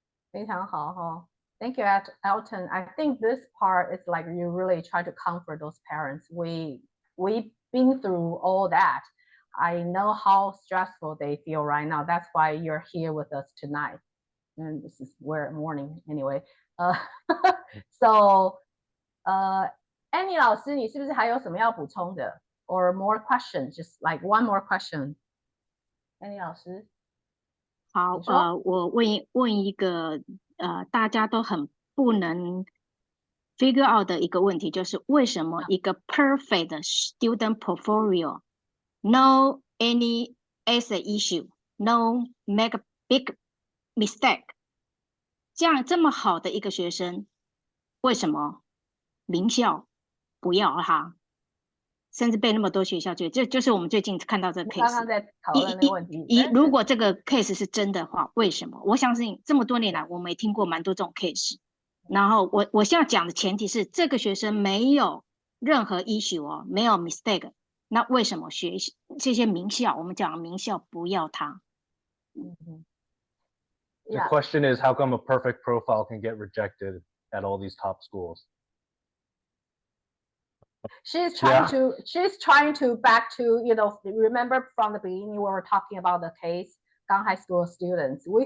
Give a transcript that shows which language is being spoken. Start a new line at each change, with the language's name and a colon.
Chinese: 非常好哈。
English: Thank you, Elton. I think this part is like you really try to comfort those parents. We've been through all that. I know how stressful they feel right now. That's why you're here with us tonight. And this is morning anyway.
Chinese: So, Annie 老师，你是不是还有什么要补充的 ？
English: Or more questions? Just like one more question.
Chinese: Annie 老师。好，我问一个大家都很不能 figure out 的一个问题，就是为什么一个
English: perfect student portfolio, no any essay issue, no make a big mistake,
Chinese: 这么好的一个学生，为什么名校不要他？甚至被那么多学校这就是我们最近看到这个 case。刚刚在讨论那个问题。如果这个 case 是真的话，为什么？我相信这么多年来，我们也听过蛮多这种 case。然后我现在讲的前提是，这个学生没有任何 issue 哦，没有 mistake。那为什么这些名校，我们讲名校不要他
English: ？The question is, how come a perfect profile can get rejected at all these top schools? She's trying to back to, remember from the beginning we were talking about the case, high school students.